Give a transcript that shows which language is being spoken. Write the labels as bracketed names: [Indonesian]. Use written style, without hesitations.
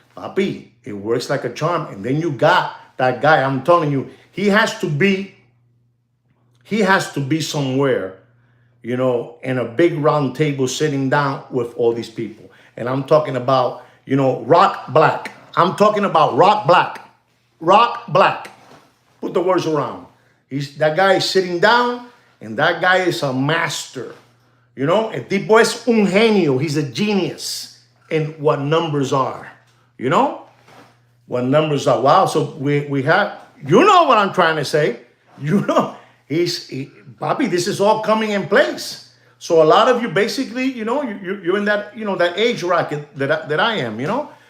[English] Papi, it works like a charm. And then you got that guy, I'm telling you, he has to be somewhere, you know, in a big round table sitting down with all these people. And I'm talking about, you know, Rock Black. I'm talking about Rock Black. Rock Black. Put the words around. That guy is sitting down, and that guy is a master. You know, [Spanish] el tipo es un genio. [English] He's a genius in what numbers are. You know? What numbers are. Wow. So we have, you know what I'm trying to say. You know, Papi, this is all coming in place. So a lot of you basically, you know, you're in that, you know, that age bracket that I am, you know.